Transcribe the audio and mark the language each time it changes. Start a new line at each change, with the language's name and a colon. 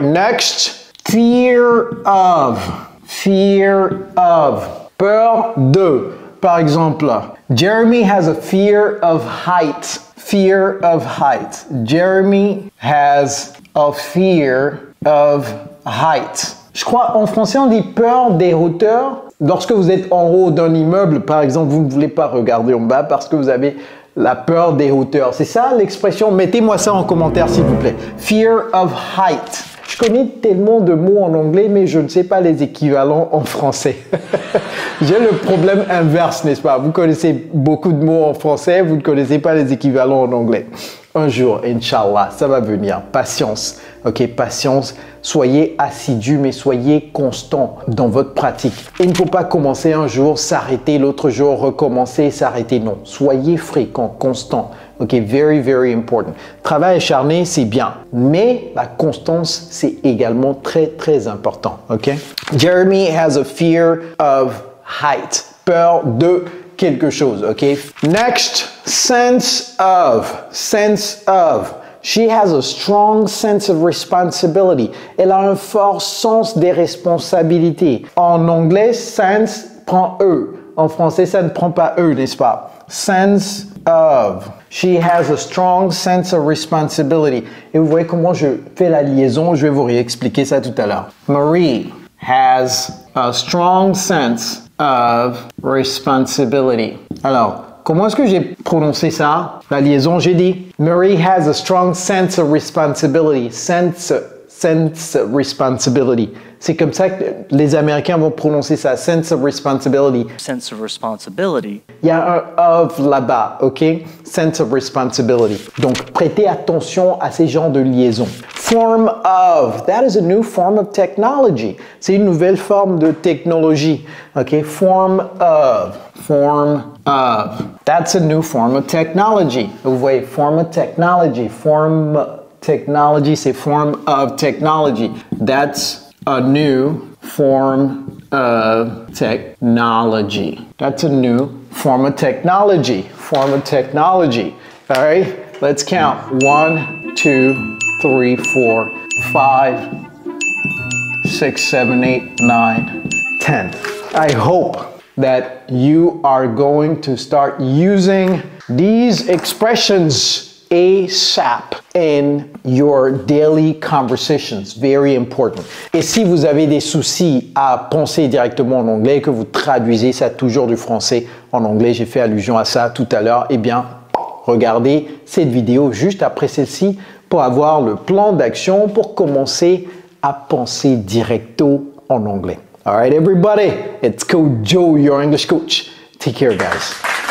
English: Next, fear of. Fear of.
French: Peur de. Par exemple,
English: Jeremy has a fear of height. Fear of height. Jeremy has a fear of height.
French: Je crois en français on dit peur des hauteurs. Lorsque vous êtes en haut d'un immeuble, par exemple, vous ne voulez pas regarder en bas parce que vous avez la peur des hauteurs. C'est ça l'expression? Mettez-moi ça en commentaire s'il vous plaît.
English: Fear of height.
French: Je connais tellement de mots en anglais, mais je ne sais pas les équivalents en français. J'ai le problème inverse, n'est-ce pas? Vous connaissez beaucoup de mots en français, vous ne connaissez pas les équivalents en anglais. Un jour, Inch'Allah, ça va venir. Patience, ok? Patience. Soyez assidus, mais soyez constant dans votre pratique. Il ne faut pas commencer un jour, s'arrêter, l'autre jour, recommencer, s'arrêter. Non, soyez fréquent, constant. Ok,
English: very, very important.
French: Travail acharné, c'est bien, mais la constance, c'est également très, très important. Ok?
English: Jeremy has a fear of height.
French: Peur de quelque chose. Ok?
English: Next, sense of. Sense of. She has a strong sense of responsibility.
French: Elle a un fort sens des responsabilités. En anglais, sense prend E. En français, ça ne prend pas E, n'est-ce pas?
English: Sense of. She has a strong sense of responsibility.
French: Et vous voyez comment je fais la liaison. Je vais vous réexpliquer ça tout à l'heure.
English: Marie has a strong sense of responsibility.
French: Alors, comment est-ce que j'ai prononcé ça? La liaison, j'ai dit
English: Marie has a strong sense of responsibility.
French: Sense responsibility. C'est comme ça que les Américains vont prononcer ça.
English: Sense of responsibility. Sense of responsibility.
French: Il y a un of là-bas, ok?
English: Sense of responsibility.
French: Donc, prêtez attention à ces genres de liaisons.
English: Form of. That is a new form of technology.
French: C'est une nouvelle forme de technologie.
English: Ok? Form of. Form of. That's a new form of technology.
French: Vous voyez,
English: form of technology. Form technology, c'est form of technology. That's a new form of technology. That's a new form of technology. Form of technology. All right, let's count. 1, 2, 3, 4, 5, 6, 7, 8, 9, 10. I hope that you are going to start using these expressions ASAP in your daily conversations. Very important.
French: Et si vous avez des soucis à penser directement en anglais, que vous traduisez ça toujours du français en anglais, j'ai fait allusion à ça tout à l'heure, eh bien, regardez cette vidéo juste après celle-ci pour avoir le plan d'action pour commencer à penser directo en anglais.
English: All right, everybody, it's Coach Joe, your English coach. Take care, guys.